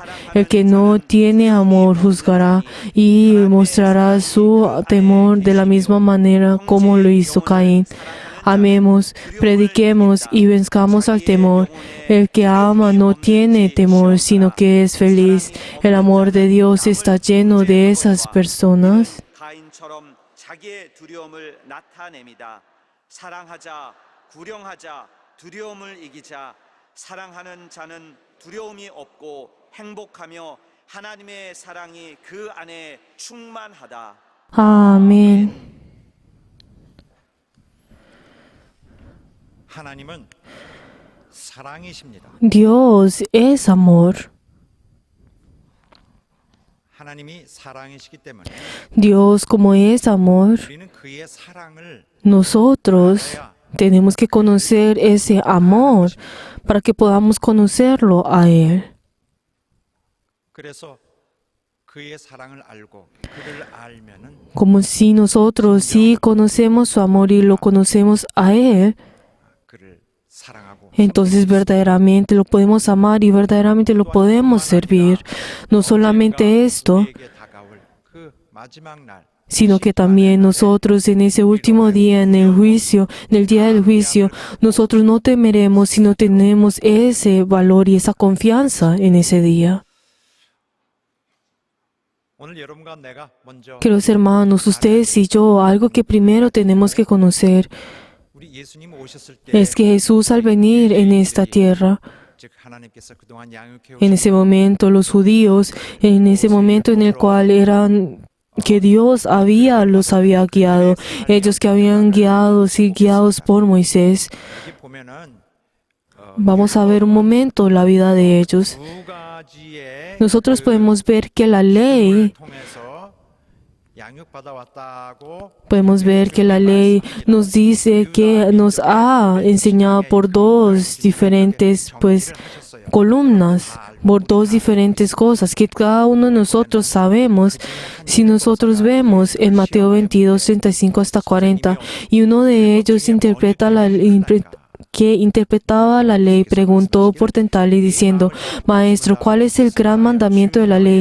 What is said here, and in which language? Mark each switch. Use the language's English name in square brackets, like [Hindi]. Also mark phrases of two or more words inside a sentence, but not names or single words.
[Spanish] El que no tiene amor juzgará y mostrará su temor de la misma manera como lo hizo Caín. Amemos, prediquemos y venzcamos al temor. El que ama no tiene temor, sino que es feliz. El amor de Dios está lleno de esas personas. [Korean] 가인처럼 자기의 두려움을 나타냅니다. 사랑하자, 구령하자, 두려움을 이기자. 사랑하는 자는 두려움이 없고 행복하며 하나님의 사랑이 그 안에 충만하다. [Spanish] Amén. [Korean] 하나님은 사랑이십니다. [Spanish] Dios es amor. [Korean] 하나님이 사랑이시기 때문에 [Spanish] Dios, como es amor, [Korean] 우리는 그의 사랑을 [Spanish] nosotros tenemos que conocer ese amor para que podamos conocerlo a Él. [Korean] 그래서 그의 사랑을 알고 그를 알면은 [Spanish] Como si nosotros sí conocemos su amor y lo conocemos a Él, [Korean] 그를 사랑하고 [Spanish] entonces verdaderamente lo podemos amar y verdaderamente lo podemos servir. No solamente esto, [Korean] 우리에게 다가올 그 마지막 날 [Spanish] sino que también nosotros en ese último día, en el juicio, en el día del juicio, nosotros no temeremos, sino tenemos ese valor y esa confianza en ese día. [Korean] 오늘 여러분과 내가 먼저 [Spanish] Queridos hermanos, ustedes y yo, algo que primero tenemos que conocer [Korean] 우리 예수님 오셨을 때 [Spanish] es que Jesús al venir en esta tierra, [Korean] 즉 하나님께서 그동안 양육해 [Spanish] en [Korean] 오신 [Spanish] ese momento los judíos, en ese momento en el cual eran que Dios los había guiado, ellos que habían sido guiados por Moisés. [Korean] 여기 보면은 [Spanish] Vamos a ver un momento la vida de ellos. [Korean] 두 가지의 [Spanish] Nosotros podemos ver que la ley, [Korean] 통해서 양육받아 왔다고 [Spanish] podemos ver que la ley nos dice que nos ha enseñado por dos diferentes, columnas, por dos diferentes cosas que cada uno de nosotros sabemos. Si nosotros vemos en Mateo 22, 35 hasta 40, y uno de ellos que interpretaba la ley, preguntó por tentarle diciendo: Maestro, ¿cuál es el gran mandamiento de la ley?